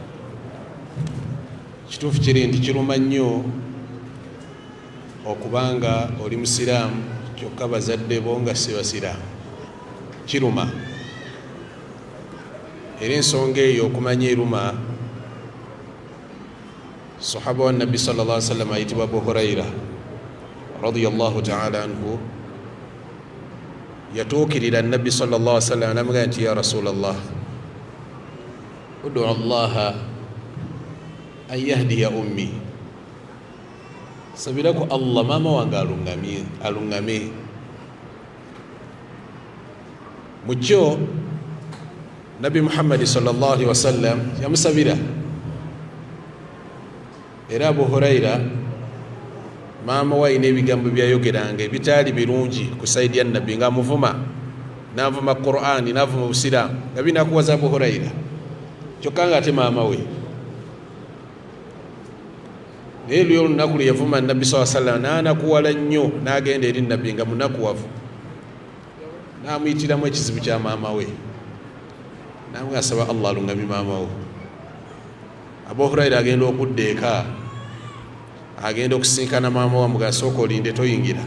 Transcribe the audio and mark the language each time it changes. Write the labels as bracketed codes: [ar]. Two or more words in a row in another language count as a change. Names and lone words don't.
[lg] Kituufu kiri nti kiruma nnyo okubanga oli musiraamu kyokka bazadde bo nga si basiraamu, kiruma. Era ensonga eyo okumanya eruma, sahaba wa nabbi [ar] صلى الله عليه وسلم [lg] ayitibwa Abu Huraira [ar] رضي الله تعالى عنه [lg] yatuukirira nabbi [ar] صلى الله عليه وسلم [lg] namugamba nti [ar] يا رسول الله ادع الله أن يهدي أمي, [lg] sabiraku Allah mama wange alungame. Mukyo Nabi Muhammad [ar] صلى الله عليه وسلم [lg] yamusabira. Era Abu Huraira maama we ayina ebigambo byayogeranga ebitaali birungi ku saidi ya Nabbi, nga amuvuma, n'avuma Qur'ani, n'avuma busiraamu, nga binakuwaza Abu Huraira kyokka nga ate maama we. Naye luli olunaku lwe yavuma Nabbi [ar] صلى الله عليه وسلم [lg] n'anakuwala nnyo, n'agenda eri Nabbi nga munakuwavu, n'amuyitiramu ekizibu kya maama we, namwe asaba Allah alungamye maama we. Abu Huraira agenda okudda eka, agenda okusinkana maama we, amugaa sooka olinde toyingira.